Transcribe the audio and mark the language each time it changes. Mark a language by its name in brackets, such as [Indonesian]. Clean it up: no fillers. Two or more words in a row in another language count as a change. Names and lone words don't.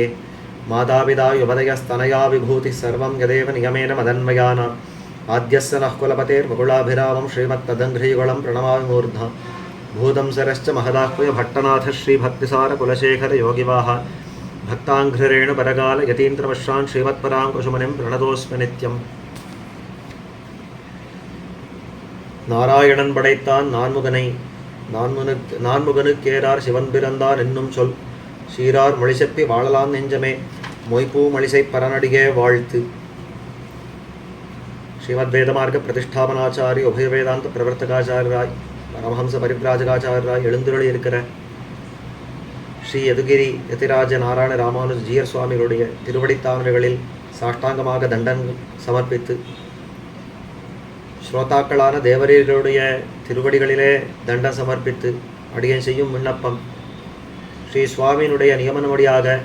[Sanskrit] मातापिता युवदयस्तनया विभूतिः सर्वं यदेव नियमेन मदन्मयानाम्। आद्यस्य नः कुलपतेर्वकुलाभिरामं श्रीमत्तदङ्घ्रीगुलं प्रणमामि मूर्ध्ना। भूतं सरश्च महदाह्वय भट्टनाथ श्रीभक्तिसारकुलशेखर योगिवाहान् भक्ताङ्घ्रिरेणु परकाल यतीन्द्रमश्रान् श्रीमत्पराङ्कुशमुनिं प्रणतोऽस्मि नित्यम्। [Tamil] நாராயணன் படைத்தான் நான்முகனை நான்முகனுக்கேரார் சிவன் பிறந்தான் என்னும் சொல் சீரார் மொழிசெப்பி வாழலாம் நெஞ்சமே மொய்ப்பூ மழிசை பரனடியே வாழ்த்து. ஸ்ரீமத்வேதமார்க்க பிரதிஷ்டாபனாச்சாரி உபய வேதாந்த பிரவர்த்தகாச்சாரியராய் பரமஹம்ச பரிப்ராஜகாச்சாரியராய் எழுந்துருளி இருக்கிற ஸ்ரீ யதுகிரி யதிராஜ நாராயண ராமானுஜ ஜீயர் சுவாமிகளுடைய திருவடித்தாமரைகளில் சாஷ்டாங்கமாக தண்டன் சமர்ப்பித்து ஸ்ரோதாக்களான தேவரீர்களுடைய திருவடிகளிலே தண்டம் சமர்ப்பித்து அடியன் செய்யும் விண்ணப்பம் ஸ்ரீ சுவாமியினுடைய நியமனமடியாக